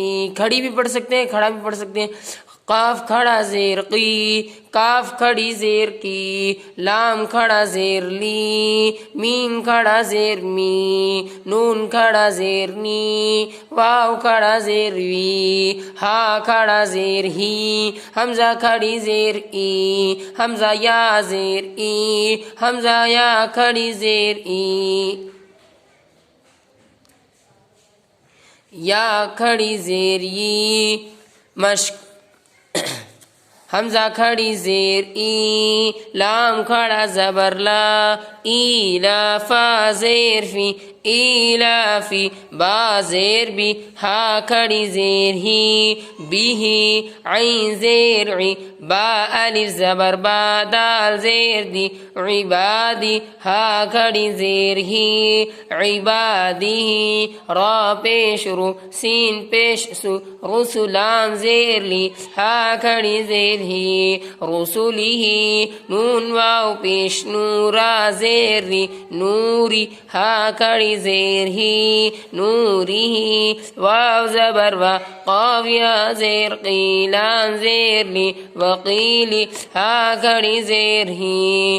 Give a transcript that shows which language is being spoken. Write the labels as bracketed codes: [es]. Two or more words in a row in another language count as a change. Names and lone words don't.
[ur] کھڑی بھی پڑھ سکتے ہیں کھڑا بھی پڑھ سکتے ہیں، قاف کھڑا زیر قی، کاف کھڑی زیر کی، لام کھڑا زیر لی، میم کھڑا زیر می، نون کھڑا زیر نی، واو کھڑا زیر وی، ہا کھڑا زیر ہی، حمزہ کھڑی زیر ای، حمزہ یا زیر ای، حمزہ یا کھڑی زیر ای، یا کھڑی زیر ی، مشق حمزہ کھڑی زیر ای، لام کھڑا زبر لا، ای لا، فا زیر فی، ایلافی، با زیر بی، ہا کھڑی زیر ہی، بی ہی، عین زیر عی، با الف زبر با، دال زیر دی، عبادی، ہا کھڑی زیر ہی، عبادی، را پیش رو، سین پیش سو، رسولام زیر لی، ہا کھڑی زیر ہی، رسولی ہی، نون واو پیش نورا زیر ری، نوری، ہا کھڑی زیر ہی، نوری ہی، واو زبر وا، قاف یا زیر قی، لام زیر لی، وقیلی، ہا کھڑی زیر ہی،